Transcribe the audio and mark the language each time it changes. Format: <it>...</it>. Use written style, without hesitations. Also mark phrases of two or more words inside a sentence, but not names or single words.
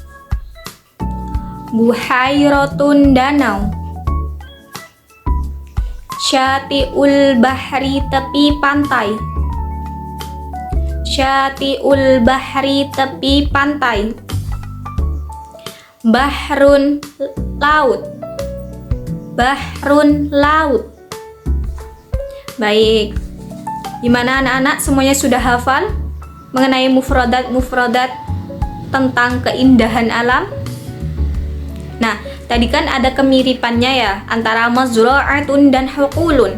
<ar>Buhairatun, danau. شاطئ البحر,</ar> <id>tepi pantai.</id> <ar>شاطئ البحر,</ar> <id>tepi pantai.</id> <ar>Bahrun,</ar> <id>laut.</id> <ar>Bahrun,</ar> <id>laut. Baik, gimana anak-anak, semuanya sudah hafal mengenai mufradat tentang keindahan alam? Nah, tadi kan ada kemiripannya ya antara mazra'atun dan huqulun.</id>